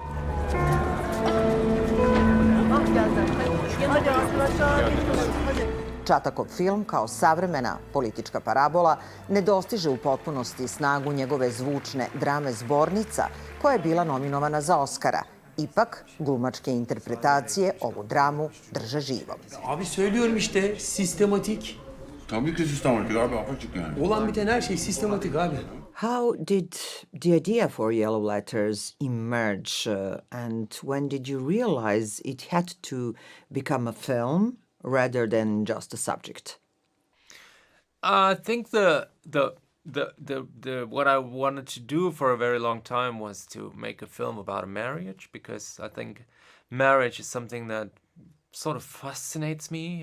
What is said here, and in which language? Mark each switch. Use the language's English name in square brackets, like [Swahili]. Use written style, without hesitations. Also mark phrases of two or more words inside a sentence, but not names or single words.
[Serbian] Čatakov film, kao savremena politička parabola, ne dostiže u potpunosti snagu njegove zvučne drame Zbornica, koja je bila nominovana za Oskara. Ipak, glumačke interpretacije ovu dramu drže živom. [Turkish] Abi söylüyorum işte, sistematik. Tabii ki sistematik abi, apaçık yani. Olan biten her şey sistematik abi. [English] How did the idea for Yellow Letters emerge, and when did you realize it had to become a film rather than just a subject? I think the what I wanted to do for a very long time was to make a film about a marriage, because I think marriage is something that sort of fascinates me.